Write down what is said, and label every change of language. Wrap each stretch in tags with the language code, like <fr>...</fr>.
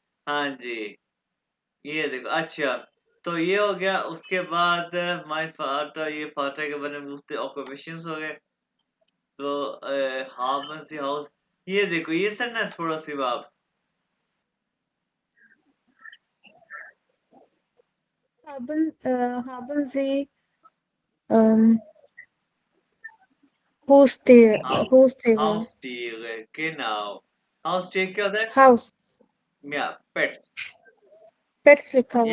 <hi>हाँ जी, ये देखो अच्छा, तो ये हो गया। उसके बाद माय फादर, ये फादर के बारे में पूछते, ऑक्यूपेशंस हो गए। तो हाफ हाउस, ये देखो ये सेंटेंस पढ़ो सिर्फ आप।</hi> <de>haben Sie ähm, Haustiere, हाउ Haustiere, Haustiere, genau।</de> <hi>Haustier क्या होता है?</hi> <de>Haus,</de> <hi>या पेट्स। Pets लिखा हुआ</hi>